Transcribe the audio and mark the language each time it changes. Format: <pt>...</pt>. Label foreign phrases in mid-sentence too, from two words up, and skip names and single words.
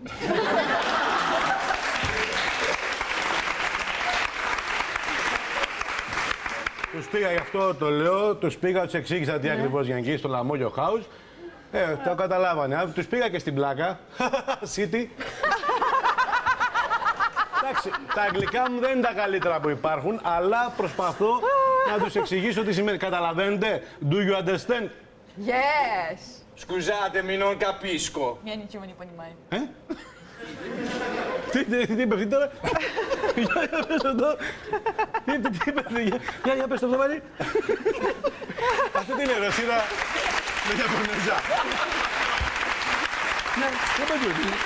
<el>Τους πήγα, γι' αυτό το λέω, τους πήγα, τους εξήγησα τι ακριβώς για εκεί στο Λαμόγιο House. Το καταλάβανε. Τους πήγα και στην πλάκα. City. Εντάξει, τα αγγλικά μου δεν είναι τα καλύτερα που υπάρχουν, αλλά προσπαθώ να τους εξηγήσω τι σημαίνει. Καταλαβαίνετε?</el> <en>Do you understand? Yes!</en> <it>Scusate, mi non capisco.</it> <ru>Я ничего не понимаю.</ru> <el>Τι είπε αυτή τώρα? Για πες αυτό. Τι είπε? Για πες το πάλι. Αυτή την είναι Ρωσίδα με Ιαπωνέζα. Ναι, δεν πες.</el>